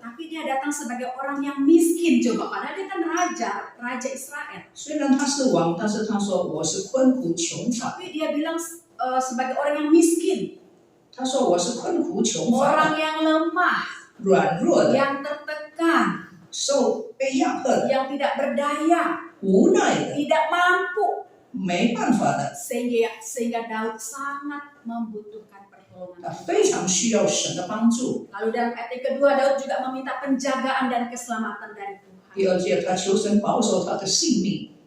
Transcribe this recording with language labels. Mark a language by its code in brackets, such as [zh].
[id] tapi dia datang sebagai orang yang miskin. Coba, padahal dia kan raja Israel. [zh] 虽然他是王，但是他说我是困苦穷乏。 [id] Tapi dia bilang sebagai orang yang miskin, [zh] 他说我是困苦穷乏 [id] orang [zh] 的， [id] yang lemah, [zh] 软弱的， [id] yang tertekan, [zh] 被压迫的， [id] yang tidak berdaya, [zh] 无奈的， [id] tidak mampu, [zh] 没办法的。 [id] sehingga Daud sangat membutuhkan [zh] 他 [id] pertolongan. [zh] 非常需要神的帮助。 [id] Lalu dalam ayat yang kedua, Daud juga meminta penjagaan dan keselamatan dari Tuhan. [zh] 第二节，他求神保守他的性命。